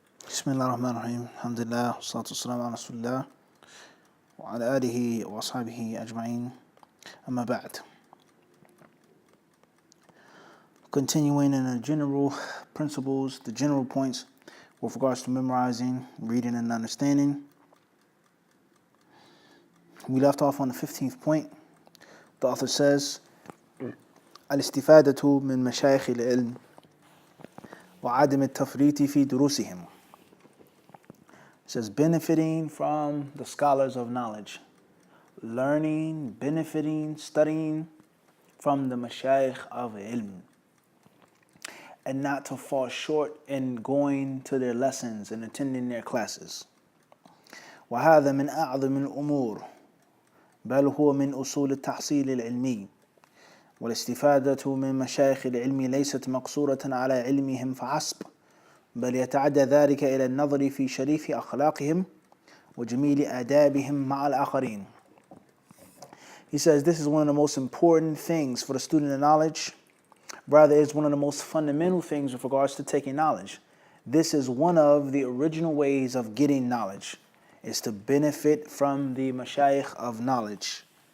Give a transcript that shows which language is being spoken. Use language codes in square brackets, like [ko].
[ar] بسم الله الرحمن الرحيم الحمد لله والصلاة والسلام على رسول الله وعلى آله وأصحابه أجمعين أما بعد. [en] Continuing in the general principles, the general points with regards to memorizing, reading, and understanding. We left off on the 15th point. The author says, [ar] الاستفادة من مشايخ العلم وعدم التفريط في دروسهم. [en] It says benefiting from the scholars of knowledge, learning, benefiting, studying from the mashayikh of ilm, and not to fall short in going to their lessons and attending their classes. [ar] وهذا من أعظم الأمور بل هو من أصول التحصيل العلمي. والاستفادة من مشايخ العلم ليست مقصورة على علمهم فحسب، بل يتعدى ذلك إلى النظر في شريف أخلاقهم وجميل آدابهم مع الآخرين. [en] He says this is one of the most important things for the student of knowledge. Rather, it's one of the most fundamental things with regards to taking knowledge. This is one of the original ways of getting knowledge, is to benefit from the mashayikh of knowledge.